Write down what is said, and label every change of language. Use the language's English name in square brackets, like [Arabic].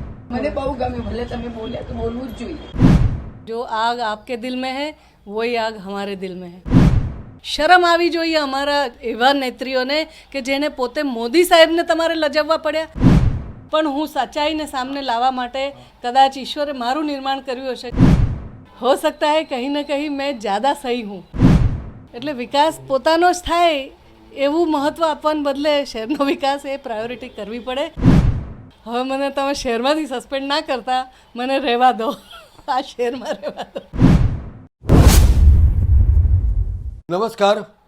[Gujarati] મને બહુ ગમે, ભલે તમે બોલ્યા તો બોલવું જ જોઈએ. [Hindi] जो आग आपके दिल में है वही आग हमारे दिल में है. [Gujarati] શરમ આવી જોઈએ અમારા એવા નેત્રીઓને કે જેને પોતે મોદી સાહેબને તમારે લજવવા પડ્યા. પણ હું સચ્ચાઈને સામને લાવવા માટે કદાચ ઈશ્વરે મારું નિર્માણ કર્યું હશે. [Hindi] હો सकता है कहीं ना कहीं मैं ज़्यादा सही हूँ. [Gujarati] એટલે વિકાસ પોતાનો જ થાય એવું મહત્ત્વ આપવાને બદલે શહેરનો વિકાસ એ પ્રાયોરિટી કરવી પડે. હવે મને તમે શહેરમાંથી સસ્પેન્ડ ના કરતા, મને રહેવા દો, આ શહેરમાં રહેવા દો. નમસ્કાર.